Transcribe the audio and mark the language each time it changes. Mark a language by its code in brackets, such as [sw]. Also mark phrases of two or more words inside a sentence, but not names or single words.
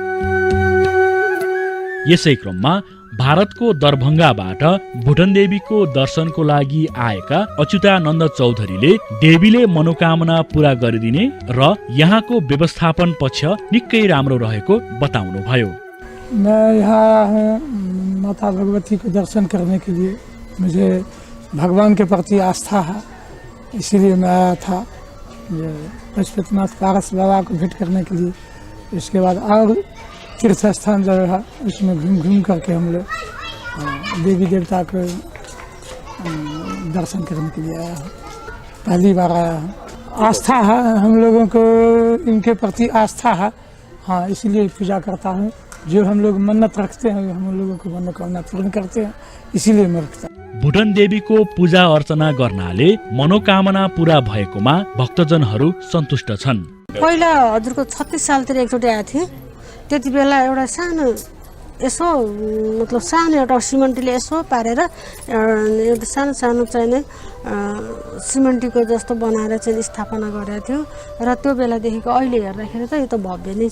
[ne] यसै क्रममा भारतको दरभंगाबाट भुटन देवीको दर्शनको लागि आएका अच्युतानन्द चौधरीले देवीले मनोकामना पूरा गरिदिने र यहाँको व्यवस्थापन पक्ष निकै राम्रो रहेको बताउनुभयो। [hi] मैं यहाँ आया हूँ माता भगवती को दर्शन करने के लिए। मुझे भगवान के प्रति आस्था है, इसीलिए मैं आया था पशुपतिनाथ पारस बाबा को भेंट करने के लिए। इसके बाद और तीर्थ स्थान जो है उसमें घूम करके हम लोग देवी देवता को दर्शन करने के लिए आया हूँ। पहली बार आया हूँ। आस्था है, हम लोगों को इनके प्रति आस्था है। हाँ, इसलिए पूजा करता हूँ। जो हम लोग मन्नत रखते हैं हम लोगों को मनोकामना पूर्ण करते हैं, इसीलिए मैं रखता हूँ। [ne] भुटन देवीको पूजा अर्चना गर्नाले मनोकामना पूरा भएकोमा भक्तजनहरू सन्तुष्ट छन्। पहिला हजुरको 36 सालतिर एकचोटि आएको थिएँ। त्यति बेला एउटा सानो यसो मतलब सानो एउटा सिमेन्टीले यसो पारेर एउटा सानो सानो चाहिने सिमेन्टीको जस्तो बनाएर चाहिँ स्थापना गरेको थियो र त्यो बेलादेखिको अहिले हेर्दाखेरि त यो त भव्य नै छ।